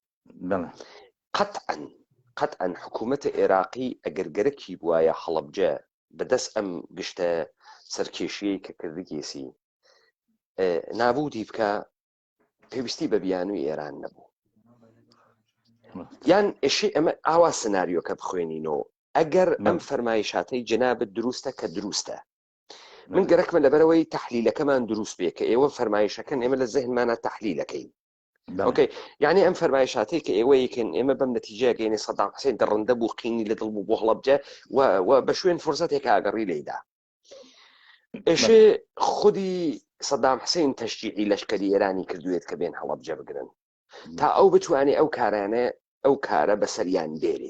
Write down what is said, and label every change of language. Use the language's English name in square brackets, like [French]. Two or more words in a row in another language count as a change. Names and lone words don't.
[Central Kurdish] قەتعاً حکوومەتە عێراقی ئەگەر گەرەکی بوایە هەڵەبجە بەدەست ئەم گشتە سەرکێشیەی کە کردگێسی نابودی بکە پێویستی بە بیانووی ئێران نەبوو. یان ئێشێ ئەمە ئاوا سناریۆکە بخوێنینەوە ئەگەر ئەم فەرمایشاتەی جەنابەت دروستە کە دروستە. من گەرەکمە لەبەرەوەی تەحلیلەکەمان دروست بێ کە ئێوە فەرمایشەکەن ئێمە لە زەهنمانە تەحلیلەکەین. اوكي يعني ام فرمایشاتی کە ئێوە یەکەن ئێمە بەم نەتیجەیە گەینی سەدام حوسێن دەڕەندە بوو قینی لە دڵ بوو بۆ هەڵەبجە و بە شوێن فرسەتێک ئاگەڕی لێیدا. ئێشێ خودی سەدام حوسێن تەشجیعی لەشکری ئێرانی کردوێت کە بێن هەڵەبجە بگرن تا ئەو بتوانێ ئەو کارانە ئەو کارە بەسەریان بێرێت.